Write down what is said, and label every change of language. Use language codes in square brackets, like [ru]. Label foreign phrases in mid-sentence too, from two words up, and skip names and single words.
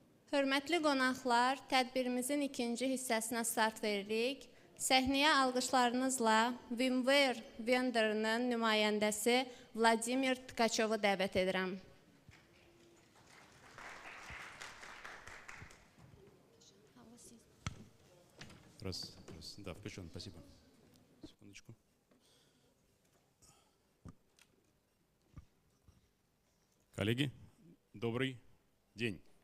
[az] Hörmətli qonaqlar, tədbirimizin ikinci hissəsinə start veririk. Səhnəyə alqışlarınızla VMware vendorunun nümayəndəsi Vladimir Tkachovu dəvət edirəm. [ru] Раз, да, включен, спасибо. Секундочку. Коллеги, добрый день.